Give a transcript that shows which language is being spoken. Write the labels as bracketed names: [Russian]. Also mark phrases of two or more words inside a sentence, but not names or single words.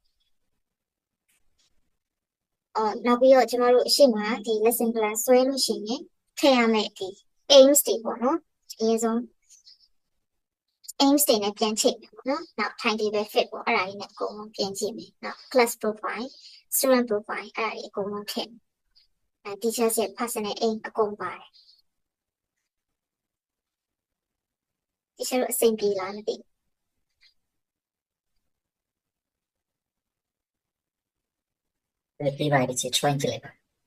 [Burmese] နောက်ပြီးတော့ကျမတို့အရှိမဒီ [English] lesson plan [Burmese] ဆွဲလို့ရှိရင်ထည့်ရမယ့်ဒီ aims တွေပေါ့နော်အရင်ဆုံး aims တွေနဲ့ပြန်ချိန်မယ်ပေါ့နော်နောက် [English] timetable fit [Burmese] ပေါ့အဲ့ဒါလေးနဲ့အကုန်လုံးပြန်ကြည့်မယ်နောက် [English] class profile student profile [Burmese] အဲ့ဒါတွေအကုန်လုံးထည့်မယ်teachers ရဲ့ [English] personal aim [Burmese] အကုန်ပါတယ် teacher တို့အဆင်ပြေလားမသိဘူး ပြပါဒီချေ try ကြည့်လိုက်ပါ